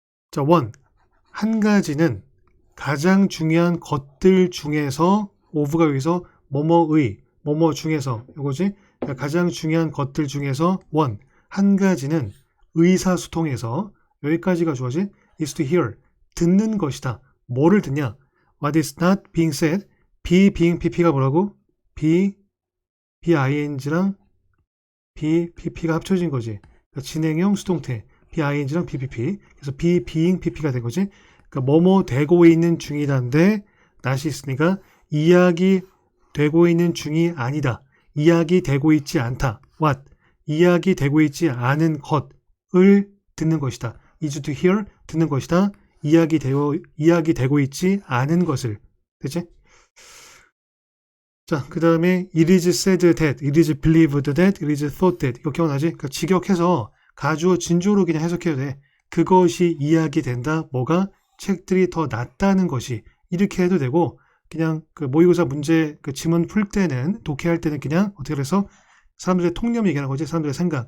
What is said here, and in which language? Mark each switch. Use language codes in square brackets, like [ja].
[ko] 자, 한 가지는 가장 중요한 것들 중에서 of가 여기서 뭐뭐 중에서 이거지. 그러니까 가장 중요한 것들 중에서 한 가지는 의사소통에서 여기까지가 좋아지. [en] is to hear [ko] 듣는 것이다. 뭐를 듣냐? [en] What is not being said? [ko] be being pp가 뭐라고? ing랑 bpp가 합쳐진 거지. 그러니까 진행형 수동태 ing랑 bpp. 그래서 be being pp가 된 거지. 그러니까 뭐뭐 되고 있는 중이다인데 not이 있으니까 이야기 되고 있는 중이 아니다. 이야기 되고 있지 않다. What? 이야기되고 있지 않은 것을 듣는 것이다. [en] is to hear, [ko] 듣는 것이다. 이야기되고 있지 않은 것을. 됐지? 자, 그 다음에 [en] it is said that, it is believed that, it is thought that. [ko] 이거 기억나지? 그러니까 직역해서 가주어 진주어로 그냥 해석해도 돼. 그것이 이야기된다. 뭐가? 책들이 더 낫다는 것이. 이렇게 해도 되고, 그냥 그 모의고사 문제 그 지문 풀 때는, 독해할 때는 그냥 어떻게 해서 사람들의 통념 얘기하는 거지. 사람들의 생각.